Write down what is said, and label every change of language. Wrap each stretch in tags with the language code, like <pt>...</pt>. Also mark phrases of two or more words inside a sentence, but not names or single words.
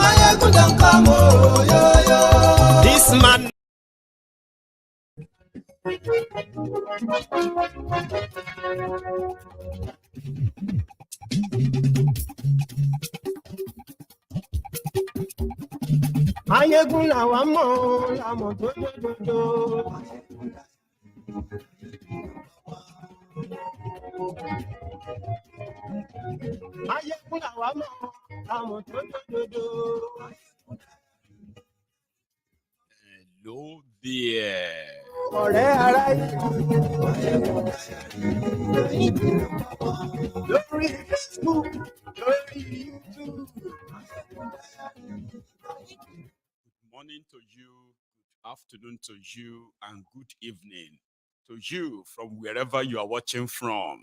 <en>Maiyegun don't come, oh, yo. This man.</en> <yo>Maiyegun làwa mọ̀, làmọ̀ tó dodo. Maiyegun làwa mọ̀, làmọ̀ tó dodo.</yo> <en>Hello there.</en> <yo>Ọ̀rẹ́ ara lórí Facebook, lórí YouTube.</yo> <en>Good morning to you, good afternoon to you, and good evening to you from wherever you are watching from.</en>